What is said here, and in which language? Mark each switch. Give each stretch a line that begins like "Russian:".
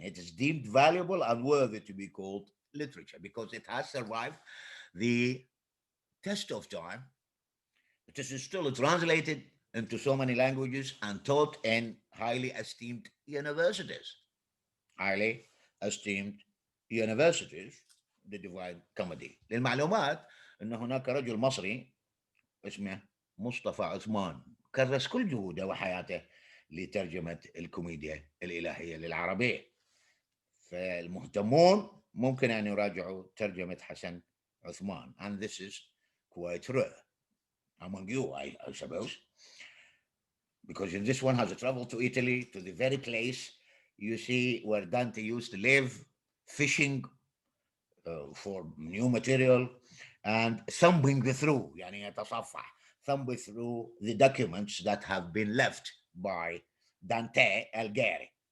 English: It is deemed valuable and worthy to be called literature because it has survived the test of time. It is still translated into so many languages and taught in highly esteemed universities. Highly esteemed universities, the Divine Comedy.
Arabic: للمعلومات أن هناك رجل مصري اسمه مصطفى عثمان كرس كل جهوده وحياته لترجمة الكوميديا الإلهية للعربية. فالمهتمون ممكن أن يراجعوا ترجمة حسن عثمان.
English: And this is quite rare among you, I suppose, because this one has traveled to Italy, to the very place you see where Dante used to live, fishing for new material and thumbing through,
Arabic: يعني يتصفح,
English: thumb through the documents that have been left by Dante Alighieri.